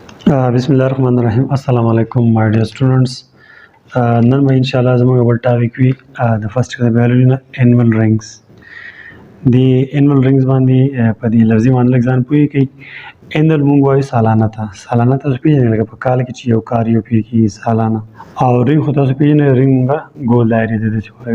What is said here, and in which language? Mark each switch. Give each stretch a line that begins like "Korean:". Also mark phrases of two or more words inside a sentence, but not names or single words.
Arabic: بسم الله الرحمن الرحیم. السلام علیکم
English: my dear students.
Pashto: نن به
Arabic: ان شاء الله
Pashto: زموږ بل ټاپک وي د
English: first year biology
Pashto: نه
English: annual rings.
Pashto: د
English: annual rings
Pashto: باندې په دې لفظي باندې لږ ځان پوهې کوي. انوال موږ وایو سالانه ته تاسو پیژنئ لکه په کال کې چې یو کار یو پیر کېږي سالانه، او رنګ خو تاسو پیژنئ رنګ موږ ګول دایرې ته داسې وایو.